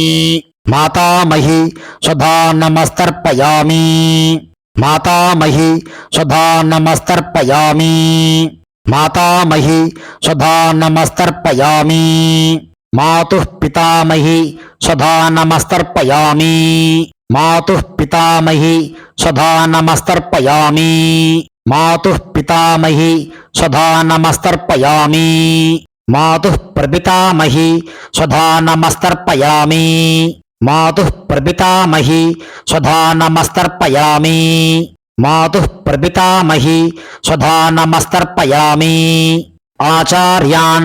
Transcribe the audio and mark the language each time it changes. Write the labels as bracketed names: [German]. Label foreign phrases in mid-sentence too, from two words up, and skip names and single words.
[Sanskrit] मातामही स्वधानमस्तर्पयामि. मातामही स्वधानमस्तर्पयामि. मातामही स्वधानमस्तर्पयामि. मातुः पितामही स्वधानमस्तर्पयामि. मातुः पितामही स्वधा नमस्तर्पयामि मातुः पितामही स्वधा नमस्तर्पयामि मातुः प्रपितामही स्वधा नमस्तर्पयामि मातुः प्रपितामही स्वधा नमस्तर्पयामि मातुः प्रपितामही स्वधा नमस्तर्पयामि आचार्यान्